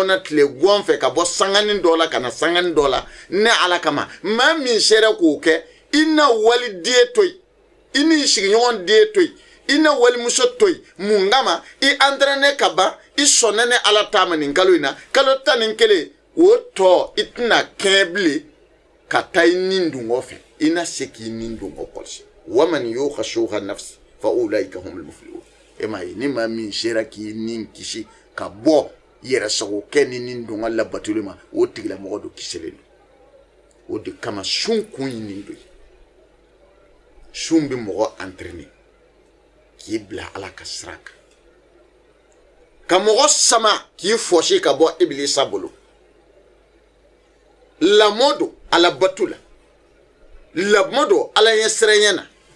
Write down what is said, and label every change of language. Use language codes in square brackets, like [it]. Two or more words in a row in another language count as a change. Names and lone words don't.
[bm] na tile gɔn fɛ ka bɔ sangani dɔ la ka na sangani dɔ la ne ala kama maa min sera k'o kɛ i na wali den to yen i ni sigiɲɔgɔn den to yen i na walimuso to yen mun kama i entraîné ka ban i sɔnna ne ala ta ma nin kalo in na kalo 11 o tɔ i tɛna kɛn bilen ka taa i nin dun o fɛ i na se k'i nin dun o kɔlɔsi [ar] ومن يوق شح نفسه فأولئك هم المفلحون [bm] e ma ye ni maa min sera k'i nin kisi ka bɔ yɛrɛ sago kɛ ni nin dun ka labatuli ma o tigilamɔgɔ do kiselen do o de kama sun kun ye nin do ye sun bɛ mɔgɔ entraîner k'i bila ala ka sira kan ka mɔgɔ sama k'i fɔsi ka bɔ ibilisa bolo lamɔ do ala batu la lamɔ do ala ɲɛsiranya na